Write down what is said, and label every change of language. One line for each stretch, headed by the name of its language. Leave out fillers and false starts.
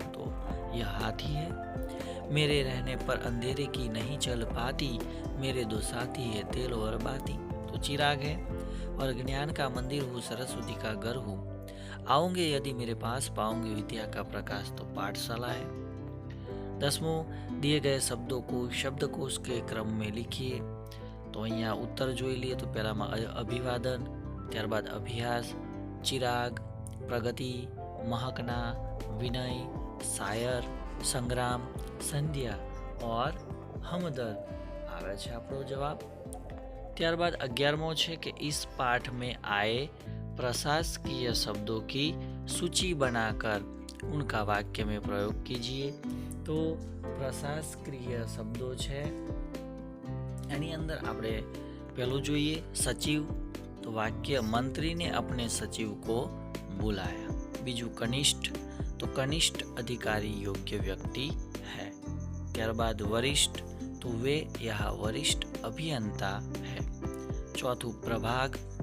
Hindi: तो यह हाथी है। मेरे रहने पर अंधेरे की नहीं चल पाती, मेरे 2 साथी है तेल और बाती। तो चिराग है। और ज्ञान का मंदिर हूँ, सरस्वती का घर हूँ, आओगे यदि मेरे पास पाओगे विद्या का प्रकाश। तो पाठशाला है। 10मुं, दिए गए शब्दों को शब्दकोश के क्रम में लिखिए।
Gujarati: तो અહીંયા ઉત્તર જોઈ લઈએ। તો પહેલામાં અભિવાદન, ત્યારબાદ અભ્યાસ, ચિરાગ, પ્રગતિ, મહકના, વિનય, શાયર, સંગ્રામ, સંધ્યા और हमदर्द આવે છે આપણો જવાબ। ત્યારબાદ 11મો છે કે
Hindi: इस पाठ में आए प्रशासकीय शब्दों की सूची बनाकर उनका वाक्य में प्रयोग कीजिए। तो प्रशासकीय शब्दों
Gujarati: છે એની અંદર આપણે પહેલું જોઈએ સચિવ। તો વાક્ય
Hindi: मंत्री ने अपने सचिव को बुलाया।
Gujarati: બીજું
Hindi: कनिष्ठ। तो कनिष्ठ अधिकारी योग्य व्यक्ति है।
Gujarati: ત્યારબાદ
Hindi: वरिष्ठ। तो वे यहाँ वरिष्ठ अभियंता है। चौथું प्रभाग।